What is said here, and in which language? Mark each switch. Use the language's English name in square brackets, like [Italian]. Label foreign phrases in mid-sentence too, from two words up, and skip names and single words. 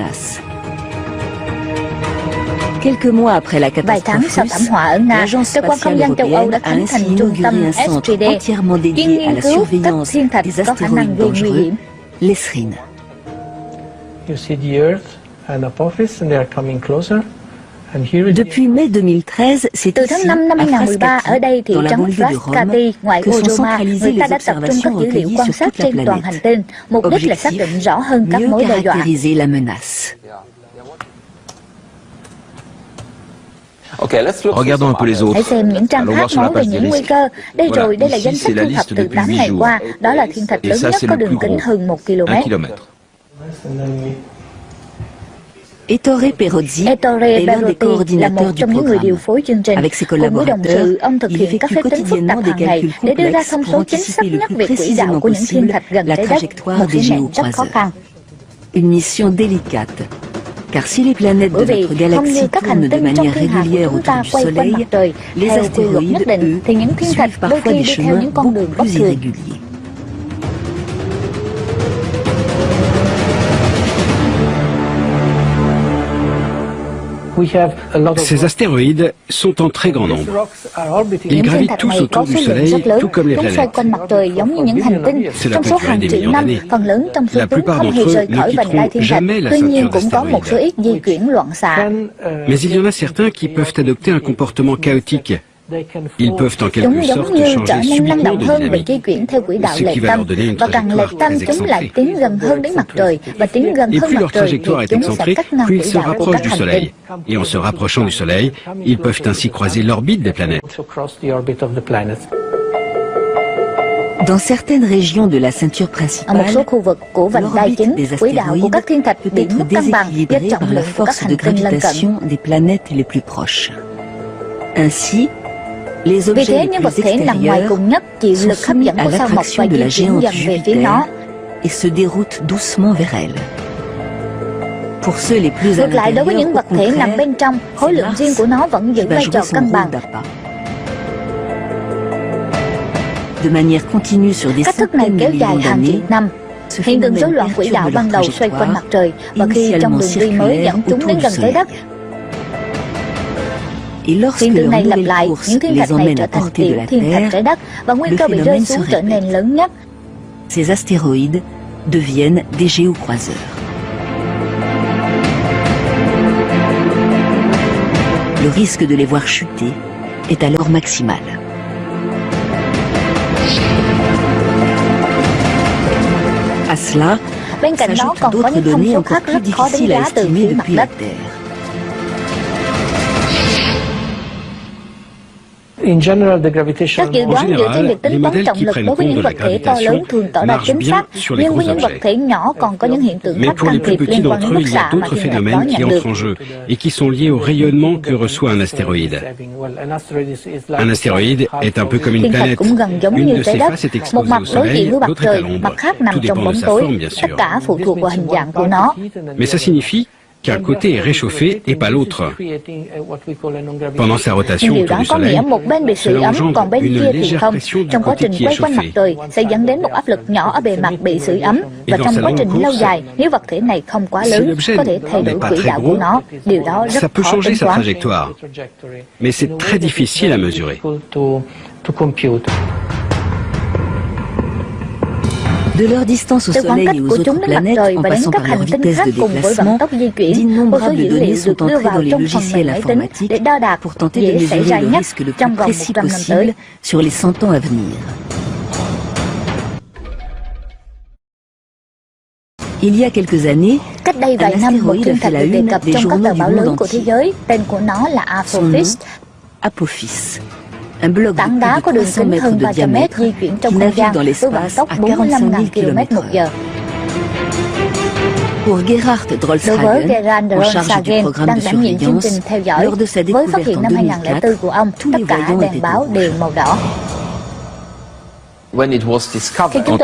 [Vietnamese] Vài tháng sau thảm họa ở Nga, cơ quan không gian châu Âu đã khánh thành trung tâm SGD, chuyên nghiên cứu các thiên thạch có khả năng gây nguy hiểm. [English] You see the Earth and Apophis, and they are coming closer. [French] Depuis mai 2013, c'est [Vietnamese] Từ [French] ici, [Vietnamese] tháng 5 năm [French] à [Vietnamese] 2013, ở đây thị [French] dans la [Vietnamese] trấn [French] banlieue de Rome, [Vietnamese] Frascati, ngoài [French] que sont [Vietnamese] Roma, [French] centralisées [Vietnamese] người ta [French] les [Vietnamese] đã tập trung các [French] observations [Vietnamese] dữ liệu [French] recueillies [Vietnamese] quan [French] sur [Vietnamese] sát [French] toute la [Vietnamese] trên toàn [French] planète. [Vietnamese] hành tinh. Mục đích là xác định rõ hơn các [French] Mieux [Vietnamese] mối đe dọa. [French] caractériser la menace. Regardons un peu les autres. [Vietnamese] Hãy xem những trang [French] Allons [Vietnamese] khác [French] voir sur la [Vietnamese] nói về [French] page des [Vietnamese] những nguy [French] risques. [Vietnamese] cơ. Đây [French] Voilà, [Vietnamese] rồi, đây là [French] ici, [Vietnamese] danh sách [French] c'est la [Vietnamese] thu thập [French] liste [Vietnamese] từ [French] depuis 8 [Vietnamese] 8 ngày [French] jours. [Vietnamese] qua. Đó là thiên thạch [French] Et [Vietnamese] lớn [French] ça, [Vietnamese] nhất [French] c'est [Vietnamese] có [French] le [Vietnamese] đường [French] plus [Vietnamese] kính [French] gros. [Vietnamese] hơn 1 km. [French] 1 kilomètre. Ettore Perozzi Ettore est l'un des [Vietnamese] Perotti là một [French] coordinateurs du [Vietnamese] trong những người điều [French] programme. [Vietnamese] phối chương trình. [French] Avec ses [Vietnamese] Cùng với đồng [French] collaborateurs, [Vietnamese] sự, ông thực [French] il [Vietnamese] hiện các [French] effectue [Vietnamese] phép tính phức tạp [French] quotidiennement des [Vietnamese] hàng ngày [French] calculs [Vietnamese] để đưa ra [French] complexes [Vietnamese] thông [French] pour [Vietnamese] số chính xác [French] anticiper le [Vietnamese] nhất [French] plus [Vietnamese] về quỹ [French] précisément [Vietnamese] đạo của những thiên [French] possible [Vietnamese] thạch gần [French] la [Vietnamese] trái đất, [French] trajectoire [Vietnamese] một [French] des [Vietnamese] sứ mệnh rất khó [French] géocroiseurs. [Vietnamese] khăn. [French] Une mission délicate. Car si les planètes [Vietnamese] Bởi [French] de [Vietnamese] vì [French] notre [Vietnamese] không như [French] galaxie [Vietnamese] các hành [French] tournent de [Vietnamese] tinh trong [French] manière [Vietnamese] thiên hà của [French] régulière [Vietnamese] chúng ta [French] autour du [Vietnamese] quay quanh mặt [French] Soleil, [Vietnamese] trời [French] les [Vietnamese] theo quy luật nhất [French] astéroïdes, [Vietnamese] định, thì những thiên thạch [French] suivent [Vietnamese] đôi [French] parfois [Vietnamese] khi [French] des [Vietnamese] đi theo những [French] chemins [Vietnamese] con đường [French] beaucoup [Vietnamese] bất [French] plus [Vietnamese] thường. [French] irréguliers. Ces astéroïdes sont en très grand nombre. Ils [Vietnamese] Những thiên [French] gravitent [Vietnamese] thạch [French] tous [Vietnamese] này có [French] autour du [Vietnamese] số lượng [French] Soleil, [Vietnamese] rất lớn, [French] tout comme les [Vietnamese] chúng xoay [French] planètes. [Vietnamese] quanh mặt trời giống như những hành tinh. [French] Cela [Vietnamese] Trong [French] peut [Vietnamese] số [French] durer [Vietnamese] hàng [French] des [Vietnamese] triệu [French] millions [Vietnamese] năm, [French] d'années. [Vietnamese] phần lớn trong số [French] La [Vietnamese] chúng [French] plupart [Vietnamese] không hề [French] d'entre [Vietnamese] rời [French] eux ne [Vietnamese] khỏi vành đai [French] quitteront [Vietnamese] thiên thạch. [French] jamais la [Vietnamese] Tuy nhiên [French] ceinture [Vietnamese] cũng có một số ít di chuyển loạn xạ. [French] Mais il y en a certains qui peuvent adopter un comportement chaotique. Ils peuvent en quelque [Vietnamese] Chúng giống [French] sorte [Vietnamese] như trở [French] changer [Vietnamese] nên năng [French] subitement [Vietnamese] động [French] de [Vietnamese] hơn về [French] dynamique. [Vietnamese] di chuyển theo quỹ đạo [French] Ce [Vietnamese] lệch [French] qui va [Vietnamese] tâm, [French] leur donner une [Vietnamese] và càng lệch tâm [French] trajectoire [Vietnamese] chúng lại [French] très [Vietnamese] tiến gần hơn đến mặt trời, và tiến gần [French] Et [Vietnamese] hơn [French] plus [Vietnamese] mặt [French] leur [Vietnamese] trời thì [French] trajectoire est [Vietnamese] chúng sẽ [French] excentrée, [Vietnamese] cắt ngang [French] plus ils [Vietnamese] quỹ [French] se [Vietnamese] đạo của [French] rapprochent [Vietnamese] các [French] du [Vietnamese] hành [French] Soleil. [Vietnamese] tinh. [French] Et en se rapprochant du Soleil, ils peuvent ainsi croiser l'orbite des planètes. Dans certaines régions de la ceinture [Vietnamese] Ở một [French] principale, [Vietnamese] số khu vực của vành đai [French] l'orbite [Vietnamese] chính, [French] des [Vietnamese] quỹ đạo của [French] astéroïdes [Vietnamese] các thiên thạch [French] peut [Vietnamese] bị [French] être [Vietnamese] mất cân bằng do [French] déséquilibrée [Vietnamese] trọng [French] par la [Vietnamese] lượng của các [French] force de [Vietnamese] hành tinh lân cận. [French] gravitation des planètes les plus proches. Ainsi, les [Vietnamese] Vì [French] objets [Vietnamese] thế, [French] les [Vietnamese] những [French] plus [Vietnamese] vật thể nằm ngoài [French] extérieurs [Vietnamese] cùng nhất chịu [French] sont [Vietnamese] lực hấp [French] soumis [Vietnamese] dẫn [French] à [Vietnamese] của sao mộc và [French] l'attraction de [Vietnamese] di [French] la [Vietnamese] chuyển [French] géante [Vietnamese] dần về phía [French] Jupiter [Vietnamese] nó. [French] et se déroutent doucement vers elle. Pour ceux les plus à [Vietnamese] Ngược lại, đối với những [French] l'intérieur, [Vietnamese] vật [French] au [Vietnamese] thể nằm [French] contraire, [Vietnamese] bên trong, khối lượng [French] Mars [Vietnamese] riêng của nó vẫn giữ [French] qui va [Vietnamese] vai [French] jouer [Vietnamese] trò [French] son [Vietnamese] cân [French] rôle [Vietnamese] bằng. [French] d'appât. De manière continue sur des [Vietnamese] Cách thức này [French] centaines de [Vietnamese] kéo dài [French] millions [Vietnamese] hàng triệu [French] d'années, [Vietnamese] năm. [French] ce [Vietnamese] Hiện tượng rối [French] phénomène [Vietnamese] loạn quỹ đạo [French] perturbe [Vietnamese] ban [French] leur [Vietnamese] đầu xoay quanh mặt [French] trajectoire, [Vietnamese] trời, và khi trong đường đi mới dẫn chúng đến gần trái đất. [French] Et lorsque [Vietnamese] Hiện tượng [French] leur [Vietnamese] này lặp [French] nouvelle [Vietnamese] lại, [French] course [Vietnamese] những thiên [French] les [Vietnamese] thạch này [French] emmène [Vietnamese] trở [French] à [Vietnamese] thành [French] portée de [Vietnamese] tiểu [French] la [Vietnamese] thiên thạch trái [French] Terre, [Vietnamese] đất, và nguy [French] le [Vietnamese] cơ bị rơi [French] phénomène [Vietnamese] xuống [French] se [Vietnamese] trở [French] répète. [Vietnamese] nên lớn nhất. [French] Ces astéroïdes deviennent des géocroiseurs. Le risque de les voir chuter est alors maximal. À cela, [Vietnamese] Bên cạnh đó [French] s'ajoutent [Vietnamese] còn có [French] d'autres [Vietnamese] những thông [French] données [Vietnamese] số [French] encore [Vietnamese] khác [French] plus [Vietnamese] rất khó đánh [French] difficiles à [Vietnamese] giá từ [French] estimer [Vietnamese] phía mặt [French] depuis la [Vietnamese] đất. [French] Terre. [Vietnamese] Các dự đoán dựa trên việc tính toán [French] les [Vietnamese] trọng [French] modèles [Vietnamese] lực [French] qui [Vietnamese] đối với những vật [French] prennent [Vietnamese] thể [French] to compte de la [Vietnamese] lớn thường tỏ ra [French] gravitation [Vietnamese] chính xác, [French] marchent bien sur les [Vietnamese] nhưng với [French] gros [Vietnamese] những vật [French] objets. [Vietnamese] thể nhỏ còn có những hiện tượng [French] Mais [Vietnamese] khác [French] pour [Vietnamese] can [French] les plus [Vietnamese] thiệp [French] petits [Vietnamese] liên quan [French] d'entre [Vietnamese] đến [French] eux, [Vietnamese] bức [French] il y a [Vietnamese] xạ mà [French] d'autres [Vietnamese] thiên thạch đó [French] phénomènes qui [Vietnamese] nhận được. [French] entrent en jeu et qui sont liés au rayonnement que reçoit un astéroïde. Un astéroïde est un peu comme une [Vietnamese] Thiên thạch [French] planète. [Vietnamese] cũng gần giống [French] Une [Vietnamese] như [French] de [Vietnamese] trái [French] ses [Vietnamese] đất, [French] faces est [Vietnamese] một [French] exposée [Vietnamese] mặt [French] au [Vietnamese] đối diện [French] soleil, [Vietnamese] với mặt [French] l'autre est à [Vietnamese] trời, [French] l'ombre. [Vietnamese] mặt khác nằm [French] Tout [Vietnamese] trong [French] dépend [Vietnamese] bóng [French] de sa [Vietnamese] tối. [French] forme, bien [Vietnamese] Tất [French] sûr. [Vietnamese] cả phụ thuộc vào hình dạng của nó. [French] Mais ça signifie qu'un côté est réchauffé et pas l'autre. Pendant sa rotation [Vietnamese] Nhưng điều [French] autour [Vietnamese] đó [French] du [Vietnamese] có nghĩa [French] Soleil, [Vietnamese] một bên bị sưởi [French] cela [Vietnamese] ấm, [French] engendre [Vietnamese] còn bên [French] une [Vietnamese] kia thì [French] légère [Vietnamese] không. [French] pression du [Vietnamese] Trong quá [French] côté [Vietnamese] trình [French] qui [Vietnamese] quay [French] est [Vietnamese] quanh mặt [French] chauffé. [Vietnamese] trời sẽ dẫn đến một áp lực nhỏ ở bề mặt bị sưởi ấm, và [French] dans [Vietnamese] trong [French] sa [Vietnamese] quá [French] longue [Vietnamese] trình lâu [French] course, [Vietnamese] dài, nếu vật thể này không quá [French] si [Vietnamese] lớn, [French] l'objet [Vietnamese] có thể thay đổi [French] n'est pas [Vietnamese] quỹ [French] très [Vietnamese] đạo của [French] gros, [Vietnamese] nó. Điều đó [French] ça [Vietnamese] rất [French] peut [Vietnamese] khó [French] changer [Vietnamese] tính [French] sa [Vietnamese] toán. [French] trajectoire. Mais c'est très difficile à mesurer. De leur distance au [Vietnamese] Từ khoảng [French] Soleil [Vietnamese] cách [French] et aux [Vietnamese] của [French] autres [Vietnamese] chúng đến mặt [French] planètes, [Vietnamese] trời [French] en [Vietnamese] và đến [French] passant [Vietnamese] các [French] par leur [Vietnamese] hành tinh [French] vitesse [Vietnamese] khác [French] de [Vietnamese] cùng với vận [French] déplacement, [Vietnamese] tốc di chuyển, vô số [French] d'innombrables [Vietnamese] dữ liệu [French] données [Vietnamese] được [French] sont [Vietnamese] đưa [French] entrées [Vietnamese] vào [French] dans les [Vietnamese] trong phần [French] logiciels [Vietnamese] mềm máy tính [French] informatiques [Vietnamese] để đo đạc [French] pour tenter de [Vietnamese] dễ xảy [French] mesurer [Vietnamese] ra [French] le [Vietnamese] nhất [French] risque le plus [Vietnamese] trong vòng [French] précis [Vietnamese] 100 năm [French] possible [Vietnamese] tới. [French] sur les 100 ans à venir. Il y a quelques années, [Vietnamese] Cách đây vài [French] un [Vietnamese] năm, một [French] astéroïde [Vietnamese] thiên [French] a fait [Vietnamese] thạch [French] la [Vietnamese] được đề [French] une [Vietnamese] cập [French] des [Vietnamese] trong các [French] journaux [Vietnamese] tờ [French] du [Vietnamese] báo [French] monde [Vietnamese] lớn của thế [French] entier. [Vietnamese] giới. Tên của nó là [French] Son nom, Apophis. Apophis, un bloc de [Vietnamese] Tảng đá có [French] plus [Vietnamese] đường [French] de 300 [Vietnamese] kính hơn [French] mètres de [Vietnamese] 300 mét [French] diamètre [Vietnamese] di chuyển trong [French] qui [Vietnamese] không [French] navigue [Vietnamese] gian [French] dans [Vietnamese] với vận [French] l'espace [Vietnamese] tốc [French] à [Vietnamese] 45.000 [French] 45 000 km/h. Pour Gerhard [Vietnamese] Đối với Gerhard [French] Drollshagen, en charge du [Vietnamese] Drollshagen, [French] programme [Vietnamese] đang [French] de [Vietnamese] đảm nhiệm chương trình [French] surveillance, [Vietnamese] theo dõi, [French] lors de sa [Vietnamese] với phát [French] découverte [Vietnamese] hiện [French] en [Vietnamese] năm 2004 [French] 2004, [Vietnamese] của ông, [French] tous [Vietnamese] tất [French] les [Vietnamese] cả [French] voyants [Vietnamese] đèn [French] étaient [Vietnamese] báo [French] rouges. [Vietnamese] đều màu đỏ. [English] When it was [Vietnamese] Khi [English] discovered, [Vietnamese] chúng